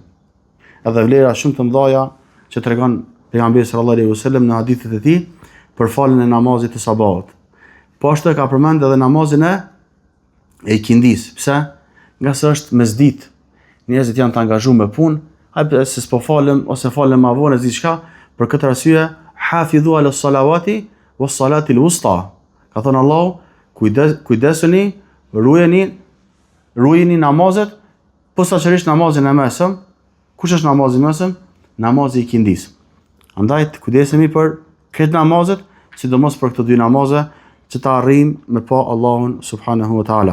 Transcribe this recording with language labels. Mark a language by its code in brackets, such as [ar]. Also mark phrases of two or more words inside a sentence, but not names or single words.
[sq] Edhe vlera shumë të mëdha që tregon pejgamberi [ar] صلى الله عليه وسلم [sq] në hadithet e tij për faljen e namazit të sabatit. Po ashtu ka përmend edhe namazin e ikindis. Pse? Nga se është mesditë. Njerëzit janë të angazhuar me punë, hajde se s'po falem ose falem ma vonë diçka, për këtë arsye [ar] حافظوا على الصلوات والصلاة الوسطى. [sq] Ka thënë Allahu, kujdesuni, ruajini namazet, posaçërisht namazin e mesëm. Kush është namazi i mesëm? Namazi i ikindis. Andaj kujdesemi për këtë namazet, sidomos për këto dy namaze që ta arrijmë me pa Allahun [ar] سبحانه وتعالى.